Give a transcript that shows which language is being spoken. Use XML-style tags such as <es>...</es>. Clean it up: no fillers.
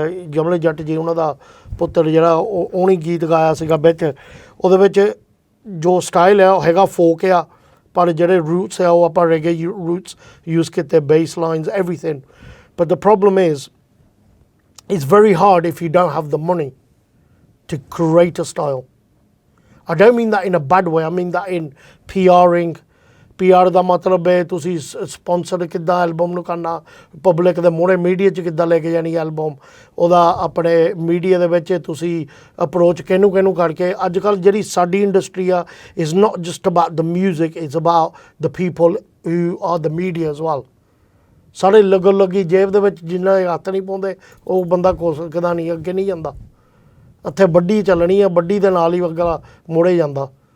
<pa>ਜਮਲੇ ਜੱਟ ਜੀ ਉਹਨਾਂ ਦਾ ਪੁੱਤਰ ਜਿਹੜਾ ਉਹਨੇ ਗੀਤ ਗਾਇਆ ਸੀਗਾ ਵਿੱਚ ਉਹਦੇ ਵਿੱਚ ਜੋ ਸਟਾਈਲ ਹੈ ਉਹ ਹੈਗਾ ਫੋਕ ਆ ਪਰ ਜਿਹੜੇ ਰੂਟਸ ਆ ਉਹ ਆਪਾਂ ਰੈਗੇ ਰੂਟਸ ਯੂਜ਼ ਕੀਤੇ base lines everything</pa> <en>But the problem is it's very hard if you don't have the money to create a style. I don't mean that in a bad way. I mean that in PRing.</en> <pa>PR ਦਾ ਮਤਲਬ ਹੈ ਤੁਸੀਂ sponsor ਕਿੱਦਾਂ album ਨੂੰ ਕਰਨਾ public ਦੇ ਮੋਹਰੇ media 'ਚ ਕਿੱਦਾਂ ਲੈ ਕੇ ਜਾਣੀ ਐਲਬਮ ਉਹਦਾ ਆਪਣੇ ਮੀਡੀਆ ਦੇ ਵਿੱਚ ਤੁਸੀਂ ਅਪਰੋਚ ਕਿਹਨੂੰ ਕਰਕੇ ਅੱਜ ਕੱਲ੍ਹ ਜਿਹੜੀ ਸਾਡੀ ਇੰਡਸਟਰੀ ਆ</pa> <en>is not just about the music it's about the people who are the media as well</en> <pa>ਸਾਰੇ ਲੱਗੀ ਜੇਬ ਦੇ ਵਿੱਚ ਜਿੰਨਾ ਹੱਥ ਨਹੀਂ ਪਾਉਂਦੇ ਉਹ ਬੰਦਾ ਕੋਸਕਦਾ ਨਹੀਂ ਅੱਗੇ ਨਹੀਂ ਜਾਂਦਾ ਇੱਥੇ ਵੱਡੀ ਚੱਲਣੀ ਆ ਵੱਡੀ ਦੇ ਨਾਲ ਹੀ ਅਗਲਾ ਮੁੜੇ ਜਾਂਦਾ</pa>